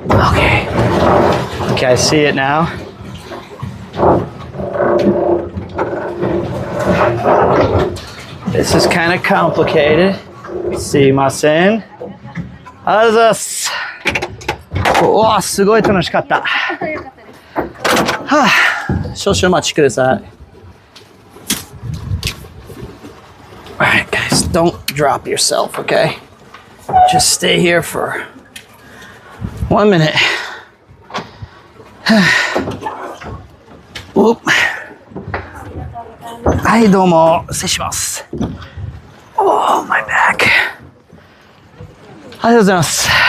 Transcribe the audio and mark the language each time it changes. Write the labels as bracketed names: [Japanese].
[English] Okay. Okay, I see it now. This is kind of complicated. See my sin. [Japanese] ありがとうございます。おー、すごい楽しかった。はあ、少々お待ちください。 [English] Alright, guys, don't drop yourself, okay? Just stay here for 1 minute. Oop. [Japanese] はい、どうも、失礼します。 [English] Oh, my back. [Japanese] ありがとうございます。